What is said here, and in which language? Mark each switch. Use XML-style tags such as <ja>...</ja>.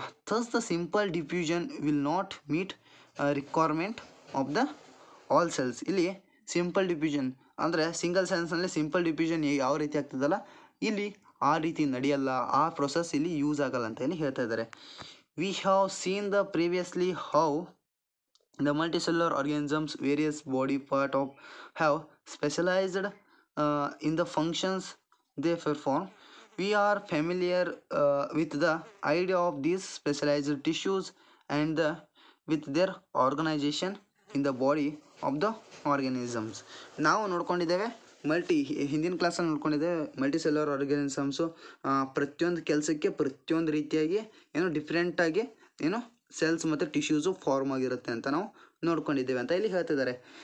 <en>Thus the simple diffusion will not meet requirement of the all cells.</en> <kn>ಇಲ್ಲಿ simple diffusion ಅಂದರೆ single ಸೆಲ್ಸ್ನಲ್ಲಿ simple diffusion ಯಾವ ರೀತಿ ಆಗ್ತದಲ್ಲ, ಇಲ್ಲಿ ಆ ರೀತಿ ನಡೆಯಲ್ಲ, ಆ ಪ್ರೊಸೆಸ್ ಇಲ್ಲಿ ಯೂಸ್ ಆಗಲ್ಲ ಅಂತ ಇಲ್ಲಿ ಹೇಳ್ತಾ ಇದ್ದಾರೆ.</kn> <en>We have seen the previously how the multicellular organisms various body part of have specialized in the functions they perform. We are familiar with the idea of these specialized tissues and with their organization in the body of the organisms.</en> <kn>ನಾವು ನೋಡ್ಕೊಂಡಿದ್ದೇವೆ ಹಿಂದಿನ ಕ್ಲಾಸಲ್ಲಿ ನೋಡ್ಕೊಂಡಿದ್ದೇವೆ multi cellular organisms ಪ್ರತಿಯೊಂದು ಕೆಲಸಕ್ಕೆ ಪ್ರತಿಯೊಂದು ರೀತಿಯಾಗಿ ಡಿಫ್ರೆಂಟಾಗಿ cells ಮತ್ತು tissues form ಆಗಿರುತ್ತೆ ಅಂತ ನಾವು ನೋಡ್ಕೊಂಡಿದ್ದೇವೆ ಅಂತ ಇಲ್ಲಿ ಹೇಳ್ತಿದ್ದಾರೆ.</kn>